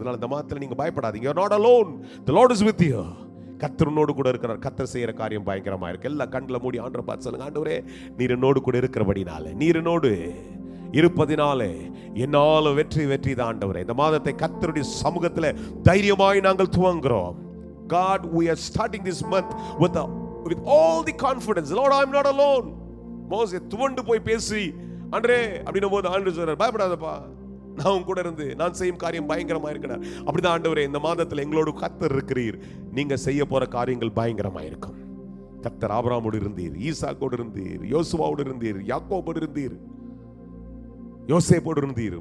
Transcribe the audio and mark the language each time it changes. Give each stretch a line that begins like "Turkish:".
Tamil: அதனால இந்த மாதத்துல நீங்க பயப்படாதீங்க.
English: You're not alone. The Lord is with you.
Tamil: கர்த்தர் உன்னோடு கூட இருக்கிறார். கர்த்தர் செய்கிற காரியம் பயங்கரமா இருக்கு. எல்லா கண்களை மூடி ஆண்டவரை பார்த்து சொல்லுங்க, ஆண்டவரே, நீர் என்னோடு கூட இருக்கிறபடினால, நீர் என்னோடு இருப்பதினாலே என்னால வெற்றி தான் ஆண்டவரே. இந்த மாதத்தை கர்த்தருடைய சமூகத்தில் தைரியமாய் நாங்கள் துவங்குறோம்.
English: God, we are starting this month with all the confidence. Lord, I am not alone.
Tamil: மோசே துவண்டு போய் பேசி, ஆண்டவரே அப்படின்னும் போது ஆண்டவர் சொல்றார், பயப்படாதப்பா, நான் உங்க கூட இருந்து நான் செய்யும் காரியம் பயங்கரமா இருக்கிறார். அப்படிதான் ஆண்டவரே, இந்த மாதத்துல எங்களோடு கர்த்தர் இருக்கிறீர். நீங்க செய்ய போற காரியங்கள் பயங்கரமா இருக்கும். கர்த்தர் ஆபிரகாமோடு இருந்தீர், ஈசாக்கோடு இருந்தீர், யோசுவாவோடு இருந்தீர், யாக்கோபோடு இருந்தீர், யோசேப்போடு இருந்தீர்.